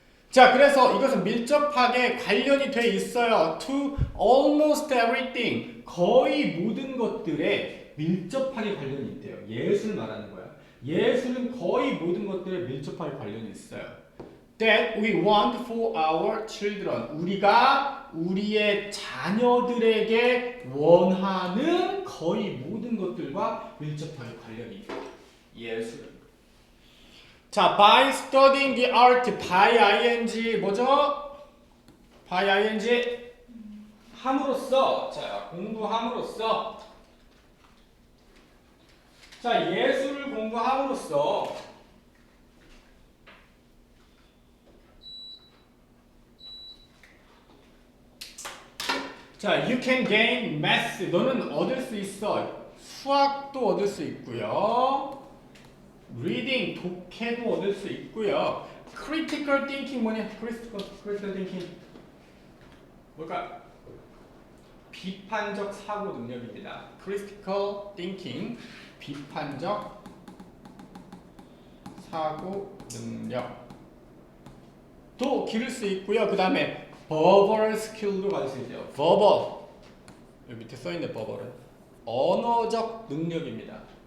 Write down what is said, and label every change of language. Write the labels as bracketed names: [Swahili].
[Korean] 자, 그래서 이것은 밀접하게 관련이 돼 있어요. [English] To almost everything. [Korean] 거의 모든 것들에 밀접하게 관련이 있대요. 예술 말하는 거야. 예술은 거의 모든 것들에 밀접하게 관련이 있어요. [English] That we want for our children. [Korean] 우리가 우리의 자녀들에게 원하는 거의 모든 것들과 밀접하게 관련이 있다. 예술은. [English] 자, by studying the art, by ing [Korean] 뭐죠? by ing 함으로써, 자, 공부함으로써, 자, 예술을 공부함으로써, 자, [English] you can gain math. [Korean] 너는 얻을 수 있어. 수학도 얻을 수 있고요. reading 독해도 얻을 수 있고요. [English] critical thinking [Korean] 뭐냐? [English] critical thinking [Korean] 뭘까? 비판적 사고 능력입니다. critical thinking 비판적 사고 능력도 기를 수 있고요. 그 다음에 verbal skill도 가질 수 있죠. verbal 여기 밑에 써있는 verbal은 언어적 능력입니다.